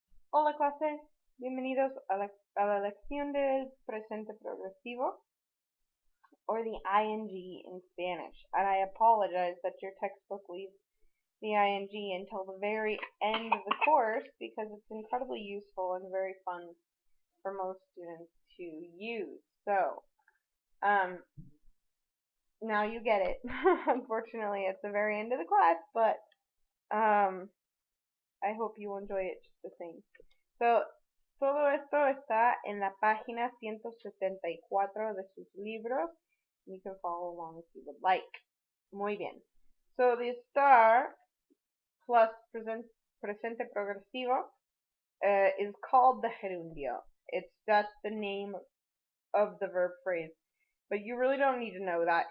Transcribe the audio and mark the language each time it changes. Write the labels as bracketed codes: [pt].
[es] Hola clase, bienvenidos a la lección del presente progresivo, [en] or the ing in Spanish. And I apologize that your textbook leaves the ing until the very end of the course because it's incredibly useful and very fun for most students to use. So, now you get it. Unfortunately, it's the very end of the class, but I hope you enjoy it just the same. [es] So, todo esto está en la página 174 de sus libros. [en] You can follow along if you would like. [es] Muy bien. [en] So, the star plus presente progresivo is called the gerundio. That's the name of the verb phrase. But you really don't need to know that.